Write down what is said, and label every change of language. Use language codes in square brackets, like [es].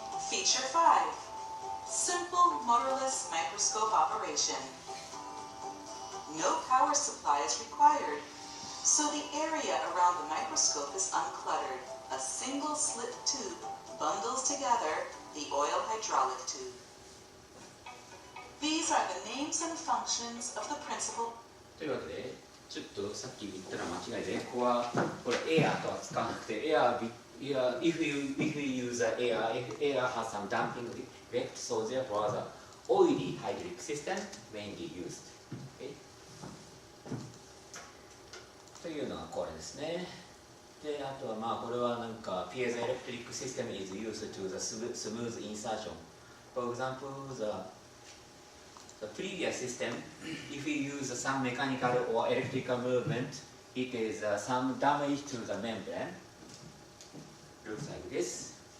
[en] Feature 5. Simple motorless microscope operation. No power supply is required. so the area around the microscope is uncluttered. A single slit tube bundles together the oil hydraulic tube. These are the names and functions of the principal. [ja] というわけで、ちょっとさっき言ったら間違いで、ここはこれエアとは使わなくて、 [en] if you use air has some damping effect, so therefore the oily hydraulic system mainly used. Okay? [ja] というのがこれですね。で、あとはまあこれはなんか [en] piezoelectric system is used to the smooth insertion. For example, the previous system, if you use some mechanical or electrical movement, it is some damage to the membrane. Looks like this.